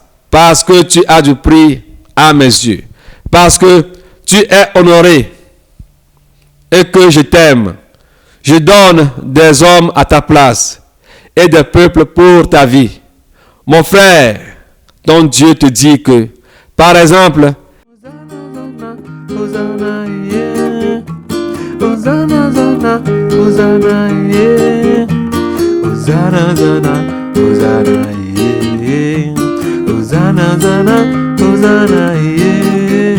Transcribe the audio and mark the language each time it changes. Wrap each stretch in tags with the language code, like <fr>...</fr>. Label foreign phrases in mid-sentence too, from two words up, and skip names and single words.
<fr>Parce que tu as du prix à mes yeux. Parce que tu es honoré et que je t'aime. Je donne des hommes à ta place et des peuples pour ta vie. Mon frère, ton Dieu te dit que, par exemple,</fr> <en>Hosanna, yeah. Hosanna, Hosanna, Hosanna, yeah. Hosanna, Hosanna, Hosanna, yeah. Hosanna, Hosanna, Hosanna, yeah.</en>